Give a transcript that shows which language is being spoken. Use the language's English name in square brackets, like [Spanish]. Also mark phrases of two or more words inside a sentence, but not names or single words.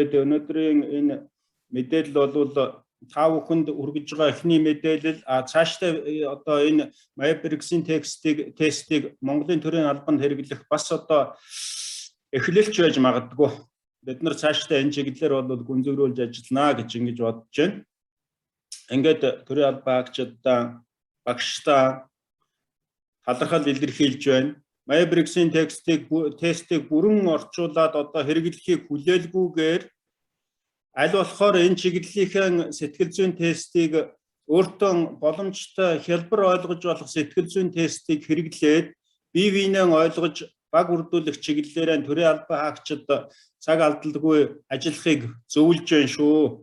[Mongolian] Тэгээд өнөөдрийн энэ мэдээлэл бол та бүхэнд хүргэж байгаа эхний мэдээлэл цаашдаа одоо энэ Myers-Briggs-ийн тестийг Монголын төрийн албанд хэрэглэх бас одоо эхлэлч байж магадгүй. Бид нар цаашдаа энэ чиглэлээр бол гүнзгийрүүлж ажиллана гэж ингэж бодож байна. Ингээд төрийн албан хаагчдаа багшдаа талархал илэрхийлж байна. Myers-Briggs-ийн тестийг бүрэн орчуулад одоо хэрэглэхийг хүлээлгүйгээр аль болохоор энэ чиглэлийнхэн сэтгэл зүйн тестийг өөртөө боломжтой хялбар ойлгож болох сэтгэл зүйн тестийг хэрэглээд бие биенээ ойлгож баг үрдүүлэх чиглэлээр төрийн албан хаагчид цаг алдалгүй ажиллахыг зөвлөж байна шүү.